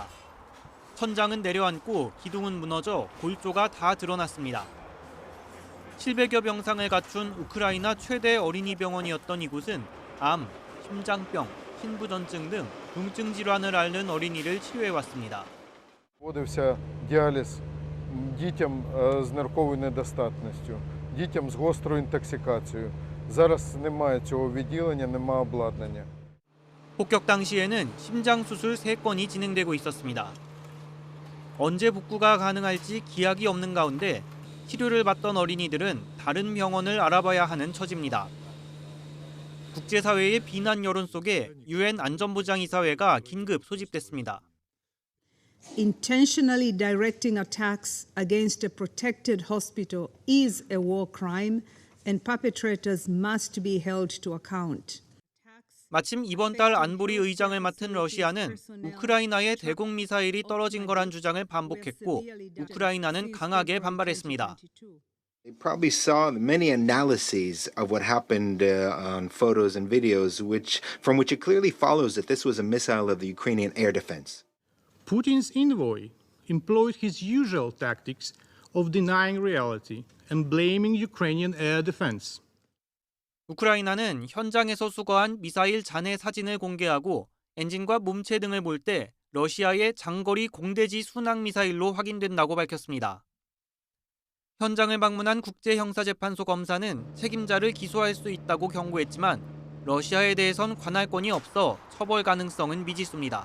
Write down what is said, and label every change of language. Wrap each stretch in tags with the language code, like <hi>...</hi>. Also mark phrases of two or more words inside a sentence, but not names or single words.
<ko>천장은 내려앉고 기둥은 무너져 골조가 다 드러났습니다. 700여 병상을 갖춘 우크라이나 최대 어린이 병원이었던 이곳은 암, 심장병, 신부전증 등 궁증 질환을 앓는 어린이를 치료해왔습니다.</ko> <uk>Проводився діаліз дітям з нирковою недостатністю, дітям з гострою інтоксикацією. Зараз немає цього відділення, немає обладнання.</uk> <ko>폭격 당시에는 심장 수술 3건이 진행되고 있었습니다. 언제 복구가 가능할지 기약이 없는 가운데 치료를 받던 어린이들은 다른 병원을 알아봐야 하는 처지입니다. 국제사회의 비난 여론 속에 UN 안전보장이사회가 긴급 소집됐습니다.</ko> <en>Intentionally directing attacks against a protected hospital is a war crime and perpetrators must be held to account.</en> <ko>마침 이번 달 안보리 의장을 맡은 러시아는 우크라이나에 대공 미사일이 떨어진 거란 주장을 반복했고 우크라이나는 강하게 반발했습니다.</ko> <en>They probably saw many analyses of what happened on photos and videos, from which it clearly follows that this was a missile of the Ukrainian air defense. Putin's envoy employed his usual tactics of denying reality and blaming Ukrainian air defense.</en> <ko>우크라이나는 현장에서 수거한 미사일 잔해 사진을 공개하고 엔진과 몸체 등을 볼 때 러시아의 장거리 공대지 순항 미사일로 확인된다고 밝혔습니다. 현장을 방문한 국제형사재판소 검사는 책임자를 기소할 수 있다고 경고했지만 러시아에 대해선 관할권이 없어 처벌 가능성은 미지수입니다.</ko>